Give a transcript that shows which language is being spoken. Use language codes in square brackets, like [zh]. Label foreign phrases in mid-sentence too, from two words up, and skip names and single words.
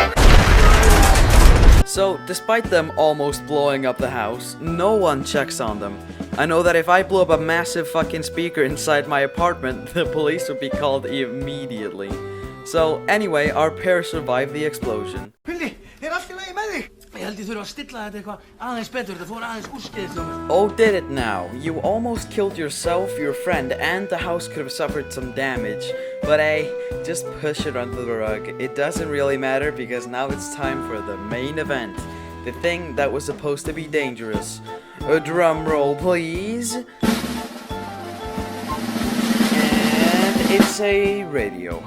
[en] So, despite them almost blowing up the house, no one checks on them. I know that if I blew up a massive fucking speaker inside my apartment, the police would be called immediately. So, anyway, our pair survived the explosion. [is] Villi, allt í lagi með þig? Ég held ég þurfa að stilla þetta eitthvað aðeins betur, þetta fór aðeins úrskeiðis hjá mér. [en] Oh, did it now? You almost killed yourself, your friend, and the house could have suffered some damage. But hey, just push it under the rug. It doesn't really matter because now it's time for the main event. The thing that was supposed to be dangerous. A drum roll, please. And it's a radio.